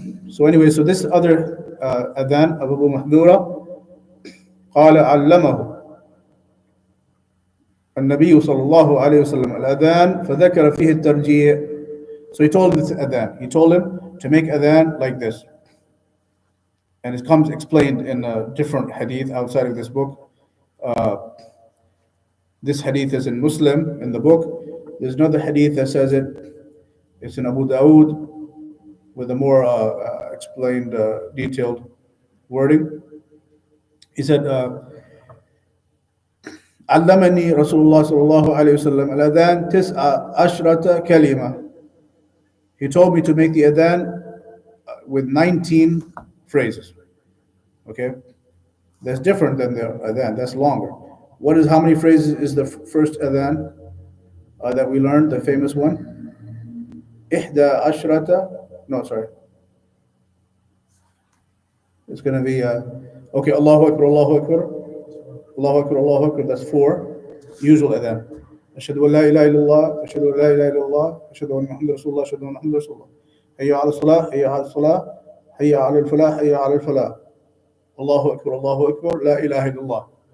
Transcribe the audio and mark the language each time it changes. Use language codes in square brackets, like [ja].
[en] So anyway, so this other adhan of Abu Mahdura, [ar] قال علمه النبي صلى الله عليه وسلم الأذان فذكر فيه الترجيع. [en] So he told him this adhan. He told him to make adhan like this. And it comes explained in a different hadith outside of this book. This hadith is in Muslim in the book. There's another hadith that says it. It's in Abu Dawood with a more explained, detailed wording. He said, [ar] علمني رسول الله صلى الله عليه وسلم الأذان 19 كلمة. [en] He told me to make the adhan with 19 phrases. Okay? That's different than the adhan. That's longer. How many phrases is the first adhan that we learned, the famous one? [ar] إحدى عشرة. [en] No, sorry. It's going to be, okay, [ar] Allahu Akbar, Allahu Akbar. Allahu Akbar, Allahu Akbar. [en] That's 4. Usual adhan. [ar] أشهد أن لا إله إلا الله أشهد أن لا إله إلا الله أشهد أن محمد رسول الله أشهد أن محمد رسول الله حي على الصلاة حي على الصلاة حي على الفلاح حي على الفلاح الله أكبر الله أكبر لا إله إلا الله.